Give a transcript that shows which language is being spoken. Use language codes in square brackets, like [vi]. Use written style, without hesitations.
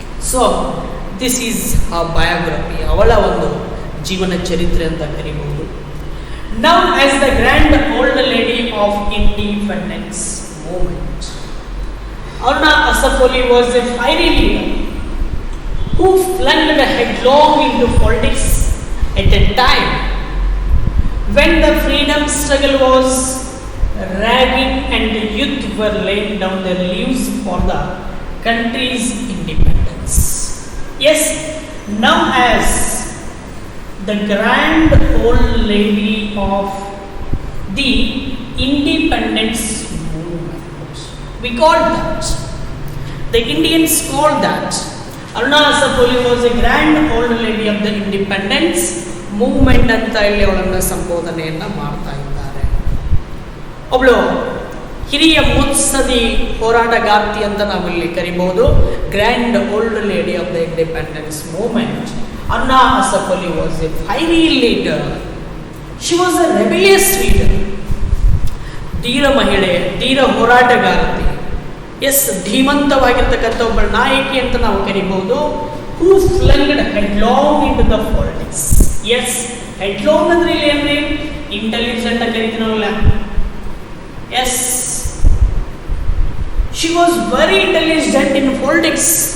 [en] so this is a biography, [kn] ಅವಳ ಒಂದು ಜೀವನ ಚರಿತ್ರೆ ಅಂತ ಕರಿಬಹುದು. [en] Now as the grand old lady of independence movement, Aruna Asaf Ali was a fiery leader who plunged headlong into politics at a time when the freedom struggle was raging and the youth were laying down their lives for the country's independence. Yes, now as the grand old lady of the independence movement, we call that, the Indians call that, Aruna Asaf Ali was a grand old lady of the independence movement [kn] ಅಂತ ಇಲ್ಲಿ ಅವಳನ್ನು ಸಂಬೋಧನೆಯನ್ನು ಮಾಡ್ತಾ ಇದ್ದಾರೆ. ಒಬ್ಬಳು ಹಿರಿಯ ಮುತ್ಸದಿ ಹೋರಾಟಗಾರ್ತಿ ಅಂತ ನಾವಿಲ್ಲಿ ಕರಿಬಹುದು. [en] Grand old lady of the independence movement, Aruna Asaf Ali was a fiery leader. She was a rebellious leader. [kn] ಧೀರ ಮಹಿಳೆ, ಧೀರ ಹೋರಾಟಗಾರ್ತಿ. ಎಸ್, ಧೀಮಂತವಾಗಿರ್ತಕ್ಕಂಥ ಒಬ್ಬ ನಾಯಕಿ ಅಂತ ನಾವು ಕರಿಬಹುದು. [en] Who plunged headlong into the politics. Yes, headlong [kn] ಅಂದ್ರೆ ಇಲ್ಲಿ ಏನ್ರಿ, ಇಂಟೆಲಿಜೆಂಟ್ ಅಂತ ಕರಿತೀನಲ್ಲ. [en] Yes, she was very intelligent in politics.